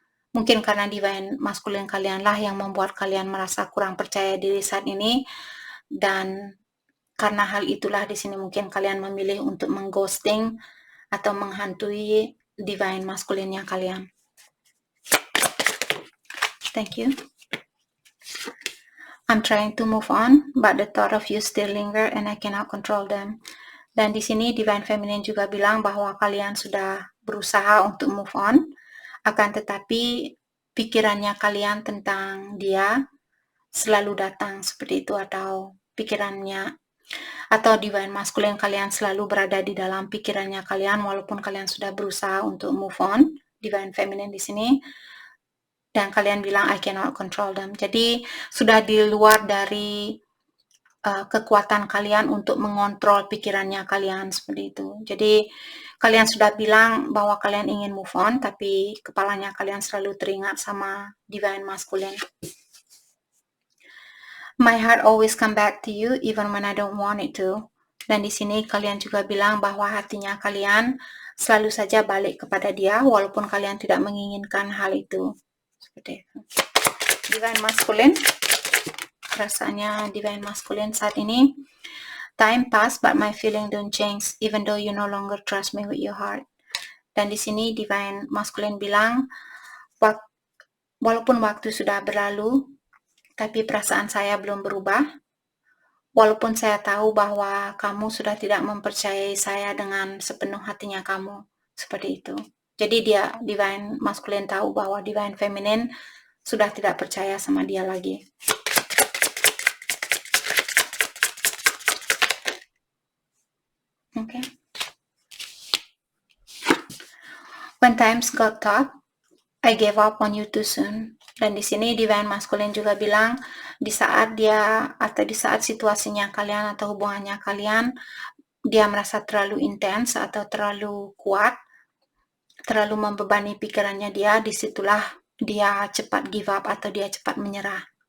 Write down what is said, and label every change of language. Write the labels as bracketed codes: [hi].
[id] Mungkin karena divine masculine kalianlah yang membuat kalian merasa kurang percaya diri saat ini, dan karena hal itulah di sini mungkin kalian memilih untuk mengghosting atau menghantui divine masculine-nya kalian. [en] Thank you. I'm trying to move on, but the thought of you still linger and I cannot control them. [id] Dan di sini divine feminine juga bilang bahwa kalian sudah berusaha untuk move on, akan tetapi pikirannya kalian tentang dia selalu datang seperti itu, atau pikirannya atau divine masculine kalian selalu berada di dalam pikirannya kalian walaupun kalian sudah berusaha untuk move on, divine feminine di sini. Dan kalian bilang [en] I cannot control them. [id] Jadi sudah di luar dari kekuatan kalian untuk mengontrol pikirannya kalian seperti itu. Jadi kalian sudah bilang bahwa kalian ingin move on, tapi kepalanya kalian selalu teringat sama divine masculine. [en] My heart always come back to you even when I don't want it to. [id] Dan di sini kalian juga bilang bahwa hatinya kalian selalu saja balik kepada dia walaupun kalian tidak menginginkan hal itu. Seperti itu. Divine masculine, rasanya divine masculine saat ini. [en] Time pass but my feeling don't change even though you no longer trust me with your heart. [id] Dan di sini divine masculine bilang, walaupun waktu sudah berlalu, tapi perasaan saya belum berubah. Walaupun saya tahu bahwa kamu sudah tidak mempercayai saya dengan sepenuh hatinya kamu. Seperti itu. Jadi dia, divine masculine, tahu bahwa divine feminine sudah tidak percaya sama dia lagi. [en] Okay. When times got tough, I gave up on you too soon. [id] Dan di sini divine masculine juga bilang, di saat dia atau di saat situasinya kalian atau hubungannya kalian, dia merasa terlalu intens atau terlalu kuat, terlalu membebani pikirannya dia, disitulah dia cepat give up atau dia cepat menyerah.